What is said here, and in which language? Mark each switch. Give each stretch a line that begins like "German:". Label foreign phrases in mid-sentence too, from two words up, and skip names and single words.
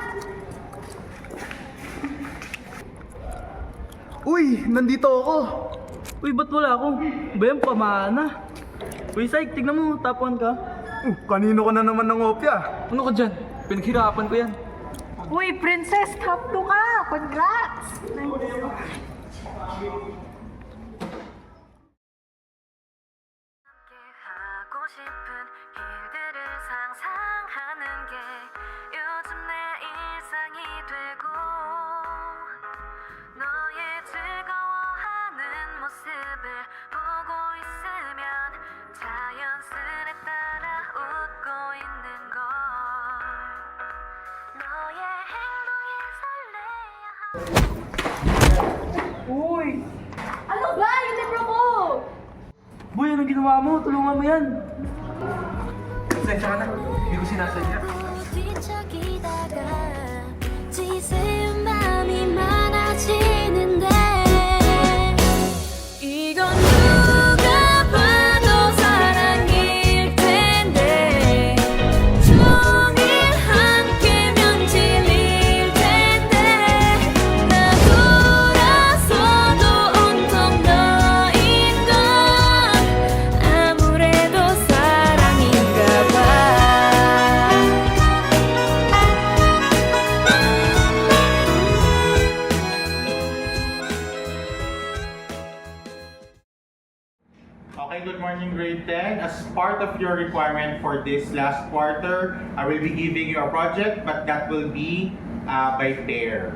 Filipino: Uy, nandito ako. Uy, ba't wala ako? Ba yan, pamana? Uy, Syke, tignan mo, top 1 ka. Kanino ka na naman ng opya? Ano ka dyan? Pinaghirapan ko yan. Uy, Princess, top 2 ka! Congrats!
Korean: 하고 싶은 일들을 상상하는 게 요즘 내 일상이 되고 너의 즐거워하는 모습을 보고 있으면 자연스레 따라 웃고 있는 걸 너의 행동에 설레야
Filipino: Uy! Ano ba? Yung libro ko! Boy, anong ginawa mo? Tulungan mo yan. Sensya ka na. Hindi ko sinasadya.
Korean: 뒤척이다가 지새운 맘이 많아지는데 이건 누가 봐도 사랑일 텐데 종일 함께면 질릴 텐데 나 돌아서도 온통 너인 건 아무래도 사랑인가 봐
English: Okay, good morning, grade 10. As part of your requirement for this last quarter, I will be giving you a project, but that will be by pair.